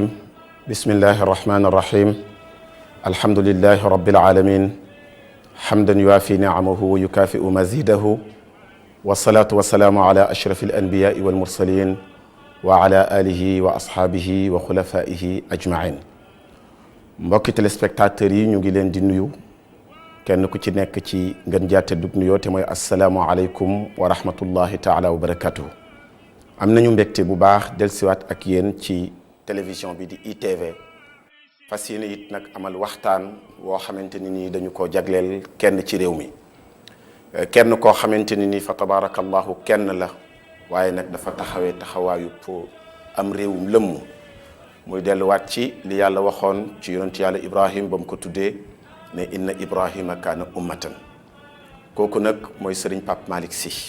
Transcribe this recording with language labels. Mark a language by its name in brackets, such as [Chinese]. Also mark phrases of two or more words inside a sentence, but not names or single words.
[Arabic] بسم الله الرحمن الرحيم. الحمد لله رب العالمين حمدا يوافي نعمه ويكافئ مزيده والصلاة والسلام على أشرف الأنبياء والمرسلين وعلى آله وأصحابه وخلفائه أجمعين. [Wolof] mbokki téléspectateurs yi ñu ngi leen di nuyu kenn ku ci nekk ci ngeen jaate dug nuyoo te mooy [Arabic] السلام عليكم ورحمة الله تعالى وبركاته. [Wolof] am nañu mbégte bu baax dellusiwaat ak yéen ci télévision bi di ITV fas yéene it nag amal waxtaan woo xamante ni nii dañu koo jagleel kenn ci réew mi kenn koo xamante ni nii fa tabarakallahu kenn la waaye nag dafa taxawee taxawaayu pour am réewum lëmm muy delluwaat ci li yàlla waxoon ci yonent yàlla Ibrahim ba mu ko tuddee ne [Arabic] إن إبراهيم كان أمة [Wolof] kooku nag mooy Serigne Pape Malick Sy.